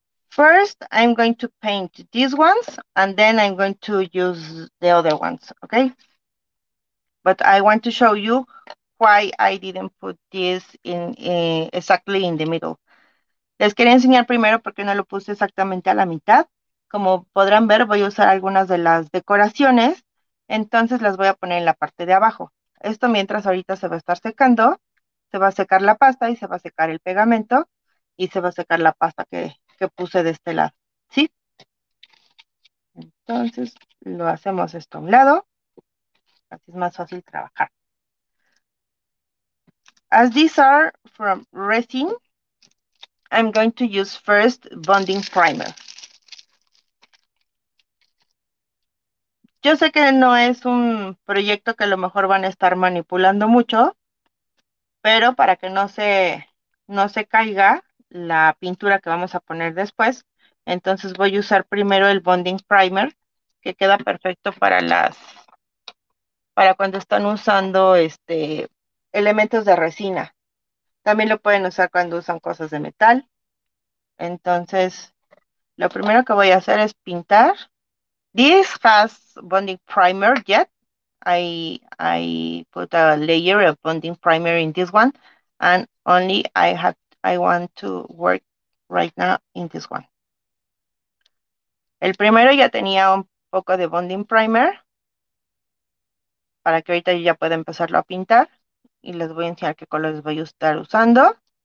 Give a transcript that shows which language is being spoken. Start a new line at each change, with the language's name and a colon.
English: First, I'm going to paint these ones, and then I'm going to use the other ones, okay? But I want to show you why I didn't put this in exactly in the middle.
Spanish: Les quería enseñar primero porque no lo puse exactamente a la mitad. Como podrán ver, voy a usar algunas de las decoraciones, entonces las voy a poner en la parte de abajo. Esto mientras ahorita se va a estar secando, se va a secar la pasta y se va a secar el pegamento y se va a secar la pasta que puse de este lado, ¿sí? Entonces lo hacemos esto a un lado, así es más fácil trabajar.
English: As these are from resin, I'm going to use first bonding primer.
Spanish: Yo sé que no es un proyecto que a lo mejor van a estar manipulando mucho, pero para que no se caiga la pintura que vamos a poner después, entonces voy a usar primero el bonding primer, que queda perfecto para cuando están usando elementos de resina. También lo pueden usar cuando usan cosas de metal. Entonces, lo primero que voy a hacer es pintar.
English: This has bonding primer yet. I put a layer of bonding primer in this one, and only I want to work right now in this one.
Spanish: El primero ya tenía un poco de bonding primer, para que ahorita yo ya pueda empezarlo a pintar, y les voy a enseñar qué colores voy a estar usando.